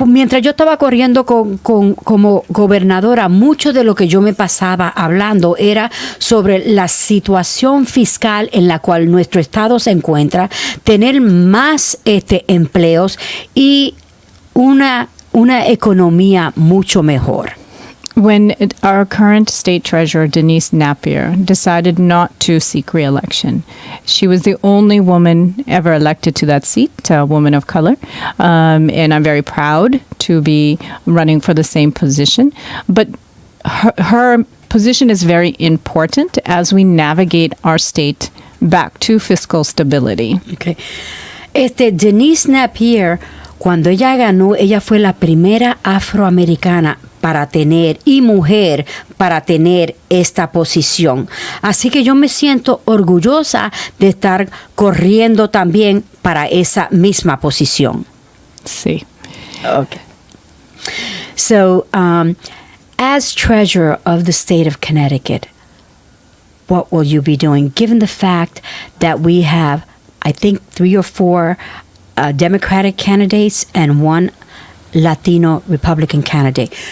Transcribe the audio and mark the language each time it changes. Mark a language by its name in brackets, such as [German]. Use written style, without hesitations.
[Spanish] Mientras yo estaba corriendo como gobernadora, mucho de lo que yo me pasaba hablando era sobre la situación fiscal en la cual nuestro estado se encuentra, tener más empleos y una economía mucho mejor. [English] When our current state treasurer, Denise Napier, decided not to seek re-election, she was the only woman ever elected to that seat, a woman of color, and I'm very proud to be running for the same position. But her position is very important as we navigate our state back to fiscal stability. Okay. [Spanish] Denise Napier, cuando ella ganó, ella fue la primera afroamericana para tener y mujer para tener esta posición. Así que yo me siento orgullosa de estar corriendo también para esa misma posición. Sí. [English] Okay. So, as treasurer of the state of Connecticut, what will you be doing, given the fact that we have, I think, 3 or 4 Democratic candidates and 1 Latino Republican candidate?